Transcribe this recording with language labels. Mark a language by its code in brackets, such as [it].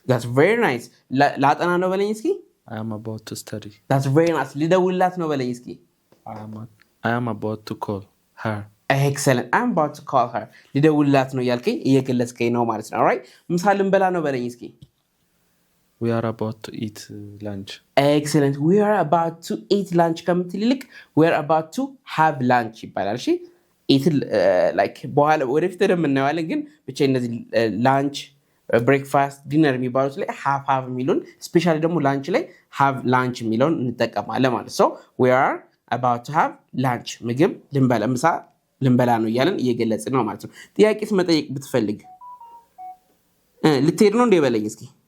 [en] that's very nice [am] ላጠና ነው በለኝ እስኪ [en] I am about to study that's very nice [am] ልደውልላት ነው በለኝ እስኪ [en] I am about to call her excellent I'm about to call her [am] ልደውልላት ነው እያልከኝ እየገለጽከኝ ነው ማለት ነው alright ምሳ ልንበላ ነው በለኝ እስኪ [en] We are about to eat lunch excellent we are about to eat lunch [am] ከምትል ይልቅ [en] we are about to have lunch [am] ይባላል እሺ eat like በኋላ ወደፊት ደግሞ እናያለን ግን ብቻ እነዚህ lunch breakfast dinner የሚባሉት ላይ have የሚሉን ስፔሻሊ ደግሞ lunch ላይ have lunch የሚሉን እንጠቀማለን ማለት [en] so we are about to have lunch [am] ምግብ ልንበላ ምሳ ልንበላ ነው እያለን እየገለጽን ነው ማለት ነው ጥያቄስ መጠየቅ ብትፈልግ ልትሄድ ነው እንደ በለኝ እስኪ